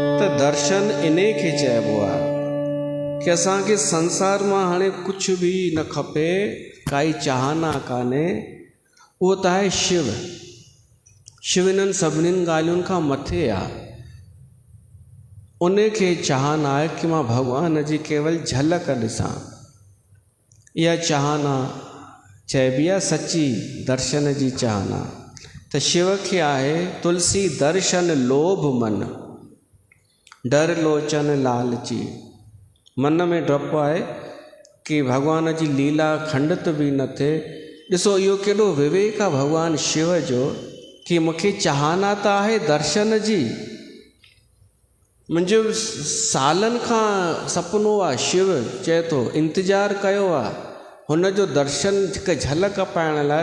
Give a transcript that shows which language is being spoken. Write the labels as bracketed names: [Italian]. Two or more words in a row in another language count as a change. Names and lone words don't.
[Sindhi] दर्शन इने खे चइबो आहे कि असांखे संसार मां हाणे कुझु बि न खपे, काई चाहना कान्हे, उहो त आहे शिव। शिव इन्हनि सभिनीनि ॻाल्हियुनि खां मथे आहे। उन खे चाहना आहे कि मां भॻवान जी केवल झलक ॾिसां। इहा चाहना चइबी आहे सची दर्शन जी चाहना। त शिव खे आहे तुलसी [Awadhi] दर्शन लोभ मन, डर लोचन लालची। [Sindhi] मन में डपु आहे कि भॻवान जी लीला खंडित बि न थिए। ॾिसो इहो केॾो विवेक आहे भॻवान शिव जो कि मूंखे चाहना त आहे दर्शन जी। मुंहिंजो सालनि खां सपनो आहे, शिव चए थो इंतज़ारु कयो आहे हुन जो दर्शन, हिकु झलक पाइण लाइ।